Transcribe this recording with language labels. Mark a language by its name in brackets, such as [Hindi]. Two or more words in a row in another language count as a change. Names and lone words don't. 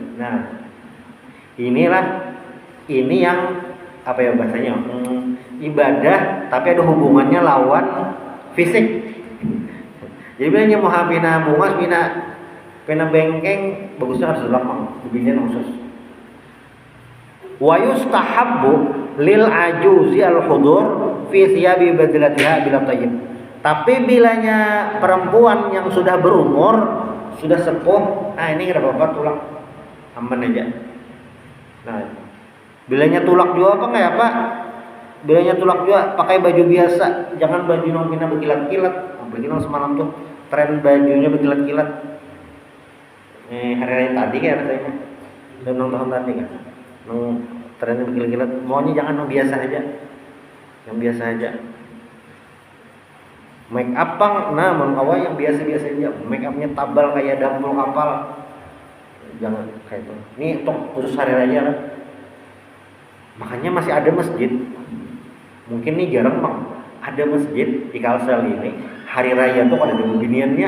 [Banjar] Nah ini yang apa ya bahasanya ibadah tapi ada hubungannya lawan fisik. Jadi bilangnya mau pina bungas pina bengkeng bagusnya harus dilapang bibirnya khusus. [Arabic] ويستحب للعجوز الحضور في ثياب بذلتها بلا طيب. [Banjar] Tapi bilanya perempuan yang sudah berumur, sudah sepuh, nah ini enggak apa-apa tulak aman aja. Nah, bilanya tulak juga apa enggak ya, Pak? Bilanya tulak juga pakai baju biasa, jangan baju yang pina berkilat-kilat. Apalagi semalam tuh tren bajunya berkilat-kilat. Hari raya tadi kan rasanya. Dan tahun tadi kan. Trennya berkilat-kilat. Maunya jangan yang biasa aja. Yang biasa aja. Make up pang, nah mengawal yang biasa-biasa aja. Make upnya tabal kayak dambul kapal. Jangan kayak itu. Ini untuk khusus hari raya kan. Makanya masih ada masjid. Mungkin nih jarang bang. Ada masjid di Kalsel ini hari raya tuh ada beginiannya.